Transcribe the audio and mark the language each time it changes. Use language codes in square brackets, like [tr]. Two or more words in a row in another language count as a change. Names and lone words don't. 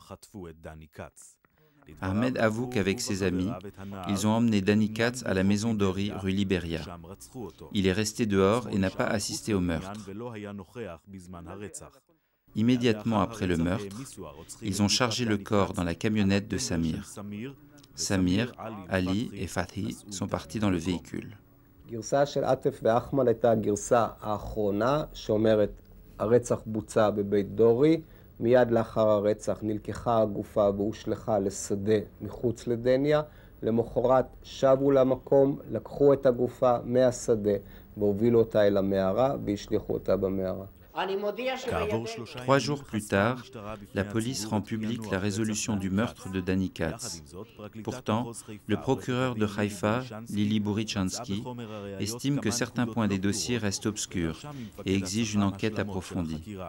[fr] Ahmed avoue qu'avec ses amis, ils ont emmené Danny Katz à la maison d'Ori rue Liberia. Il est resté dehors et n'a pas assisté au meurtre. Immédiatement après le meurtre, ils ont chargé le corps dans la camionnette de Samir. Samir, Ali et Fathi sont partis dans le véhicule. [he] גרסה של עטף ואחמד הייתה הגרסה האחרונה שאומרת הרצח בוצע בבית דורי. מיד לאחר הרצח נלקחה הגופה והושלכה לשדה מחוץ לדניה. למחרת שבו למקום, לקחו את הגופה מהשדה והובילו אותה אל המערה והשליחו אותה במערה. [fr] 3 jours plus tard, la police rend publique la résolution du meurtre de Danny Katz. Pourtant, le procureur de Haïfa, Lili Bourichansky, estime que certains points des dossiers restent obscurs et exige une enquête approfondie.